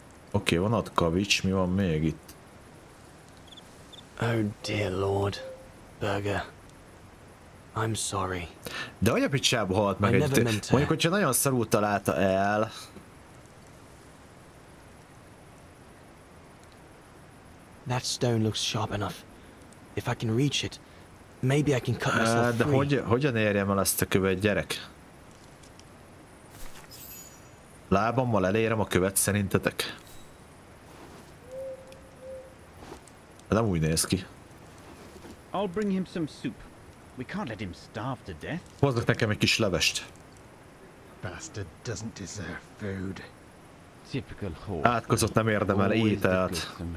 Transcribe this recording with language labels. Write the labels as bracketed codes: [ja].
[hu] Oké, van ott kavics, mi van még itt? [en] Oh dear Lord, Burger. I'm sorry. [hu] De hogy a picsába halt meg egy... Mondjuk, hogyha nagyon szarul találta el... [en] That stone looks sharp enough. If I can reach it, maybe I can cut myself free. [hu] De hogyan érjem el ezt a követ, gyerek? Lábammal elérem a követ szerintetek? Nem úgy néz ki. [en] I'll bring him some soup. We can't let him starve to death. [hu] Hozzak nekem egy kis levest. [en] Bastard doesn't deserve food. Typical horse. [hu] Átkozott nem érdemel ételt.